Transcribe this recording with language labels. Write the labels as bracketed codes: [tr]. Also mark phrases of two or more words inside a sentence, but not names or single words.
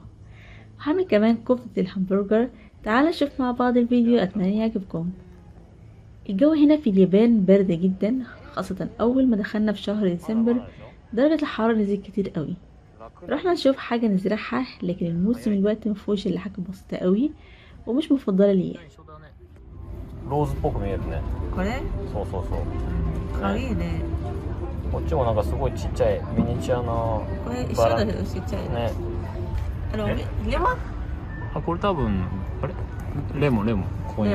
[ar] وهعمل كمان كفتة الهمبرجر. تعالوا نشوف مع بعض الفيديو، اتمنى يعجبكم. الجو هنا في اليابان برد جدا، خاصة اول ما دخلنا في شهر ديسمبر درجة الحرارة نزلت كتير قوي. رحنا نشوف حاجة نزرعها، لكن الموسم الوقت مفهوش الا حاجة بسيطة قوي ومش مفضلة ليا. [ja] ローズっぽく見えるね。これそうそうそう。かわいいね。こっちもなんかすごいちっちゃいミニチュアなこれ一緒バラだけどちっちゃいね。レモンあ、これ多分あれレモンここに